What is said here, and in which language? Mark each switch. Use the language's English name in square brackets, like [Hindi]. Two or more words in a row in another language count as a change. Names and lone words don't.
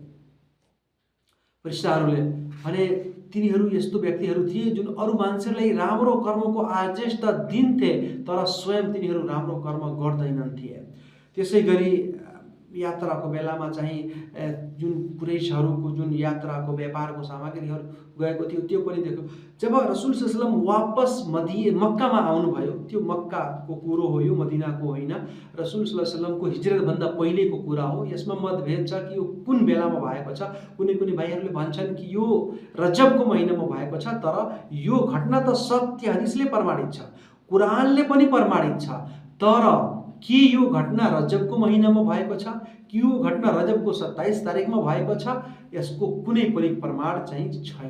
[Nepali] फरिस्ताहरूले भने तिनीहरू यस्तो व्यक्तिहरू थिए जुन अरू मान्छेलाई राम्रो कर्मको आदेश त दिन्थे, तर स्वयं तिनीहरू राम्रो कर्म गर्दैनन् थिए। त्यसै गरी यात्राको बेलामा चाहिँ जुन कुरैशहरूको जुन यात्राको व्यापारको सामग्रीहरू गएको थियो त्यो पनि देख्यो। जब रसुल [Arabic] صلى الله عليه وسلم [Nepali] वापस मक्कामा आउनुभयो, त्यो मक्काको कुरो हो, यो मदिनाको होइन। रसुल [Arabic] صلى الله عليه وسلم [Nepali] हिजरतभन्दा पहिलेको कुरा हो। यसमा मतभेद छ कि यो कुन बेलामा भएको छ। कुनै कुनै भाइहरूले भन्छन् कि यो रजबको महिनामा भएको छ, तर यो घटना त सत्य हदिसले प्रमाणित छ, कुरानले पनि प्रमाणित छ। तर के यो घटना रजबको महिनामा भएको छ कि यो घटना रजबको 27 तारिकमा भएको छ, यसको कुनै पनि प्रमाण चाहिँ छैन।